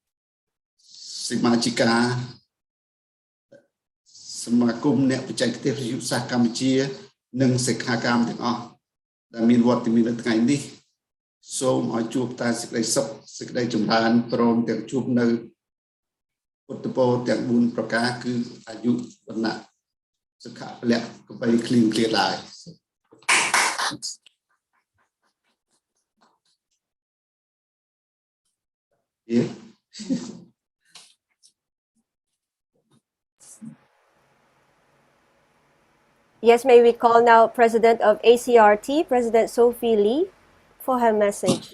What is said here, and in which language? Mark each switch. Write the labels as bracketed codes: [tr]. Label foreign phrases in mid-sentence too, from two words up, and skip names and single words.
[km] កាសមាគមអ្នកបច្ចេកទេសវិទ្យាសាស្ត្រកម្ពុជានិងសិក្ខាកាមទាំងអស់ដែលមានវត្តមាននៅថ្ងៃនេះសូមឲ្យជួបតែសេចក្តីសុខសេចក្តីចម្រើនព្រមទាំងជួបនៅពុទ្ធពរទាំង4ប្រការគឺអាយុវណ្ណៈសុខៈពលៈកបីគ្លៀងគ្លាឡើយ [en] Yes, may we call now President of ACRT, President Sophie Lee, for her message.